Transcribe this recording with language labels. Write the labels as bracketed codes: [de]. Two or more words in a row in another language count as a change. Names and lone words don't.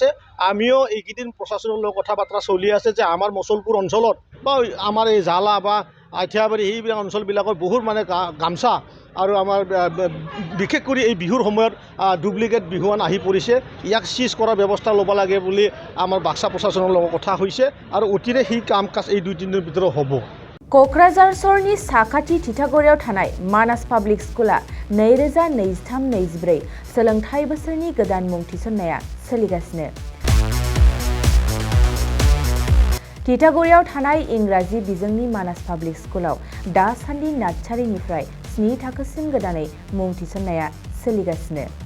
[as] আমিও এইকেইদিন প্ৰশাসনৰ লগত কথা বাৰ্তা চলি আছে যে আমাৰ মচলপুৰ অঞ্চলত বা আমাৰ এই জালা বা আঠিয়াবাৰী সেইবিলাক অঞ্চলবিলাকৰ বহুত মানে গামচা আৰু আমাৰ বিশেষ কৰি এই বিহুৰ সময়ত ডুপ্লিকেট বিহুৱান আহি পৰিছে, ইয়াক চিজ কৰাৰ ব্যৱস্থা ল'ব লাগে বুলি আমাৰ বাক্সা প্ৰশাসনৰ লগত কথা হৈছে আৰু অতিৰে সেই কাম কাজ এই 2-3 দিনৰ ভিতৰত হ'ব। [brx] क'क्राझार सहरनि साखाथि थिथागुरियाव थानाय मानास पाब्लिक स्कुला 2023-24 सोलोंथाइ बोसोरनि गोदान मुं थिसननाया सोलिगासिनो। थिथागुरियाव थानाय इंराजि बिजोंनि मानास पाब्लिक स्कुलाव दासान्दि नार्सारिनिफ्राय 7 थाखोसिम गोदानै मुं थिसननाया सोलिगासिनो।